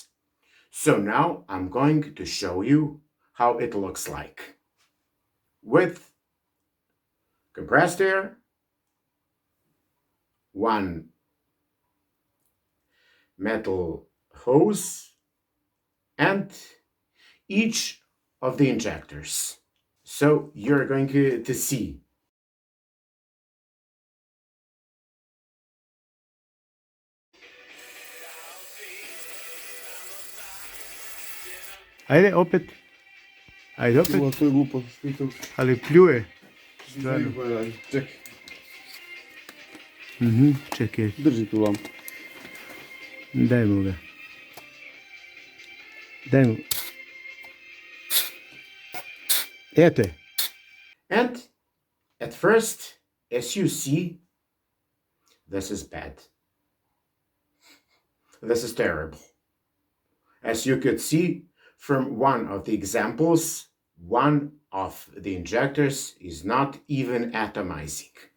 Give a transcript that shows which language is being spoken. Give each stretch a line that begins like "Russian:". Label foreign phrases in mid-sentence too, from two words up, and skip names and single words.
English: So now I'm going to show you how it looks like with compressed air, one metal hose, and each of the injectors. So you're going to see.
Croatian: Ajde, opet. Ajde, opet. Ovo, to je glupo. Ali pljuje. Čekaj. Čekaj. Drži tu lampu. Dajmo ga. Dajmo. Eto je.
English: And at first, as you see, this is bad. This is terrible. As you could see from one of the examples, one of the injectors is not even atomizing.